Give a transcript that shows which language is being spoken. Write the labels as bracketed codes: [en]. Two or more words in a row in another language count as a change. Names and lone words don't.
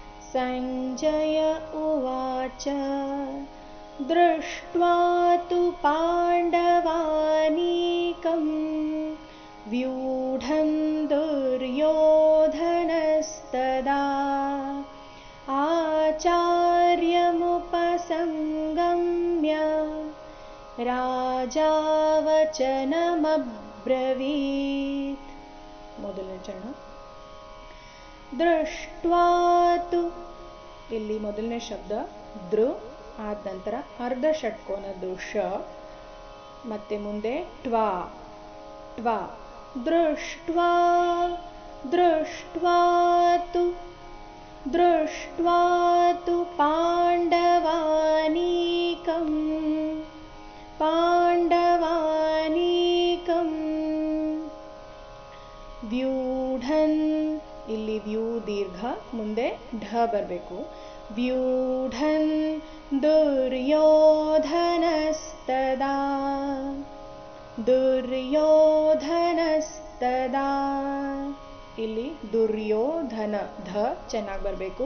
[sa] सञ्जय उवाच दृष्ट्वा तु पाण्डवानीकं व्यूढं दुर्योधनस्तदा आचार्यमुपसङ्गम्य राजा वचनमब्रवीत्. [kn] ಮೊದಲನೇ ಚರಣ. [sa] ದೃಷ್ಟ್ವಾ ತು, [kn] ಇಲ್ಲಿ ಮೊದಲನೇ ಶಬ್ದ ದೃ, ಆದ ನಂತರ ಅರ್ಧ ಷಟ್ಕೋನದ್ದು ಶ, ಮತ್ತೆ ಮುಂದೆ ಟ್ವಾ ಟ್ವಾ. [sa] ದೃಷ್ಟ್ವಾ ದೃಷ್ಟ್ವಾ ತು ದೃಷ್ಟ್ವಾ ತು ಪಾಂಡವಾನೀಕಂ ಪಾಂಡವಾನೀಕಂ ವ್ಯೂಢನ್, [kn] ಇಲ್ಲಿ ವ್ಯೂ ದೀರ್ಘ, ಮುಂದೆ ಢ ಬರಬೇಕು. [sa] ವ್ಯೂಢನ್ ದುರ್ಯೋಧನಸ್ತದಾ ದುರ್ಯೋಧನಸ್ತದಾ, [kn] ಇಲ್ಲಿ ದುರ್ಯೋಧನ ಧ ಚೆನ್ನಾಗಿ ಬರಬೇಕು.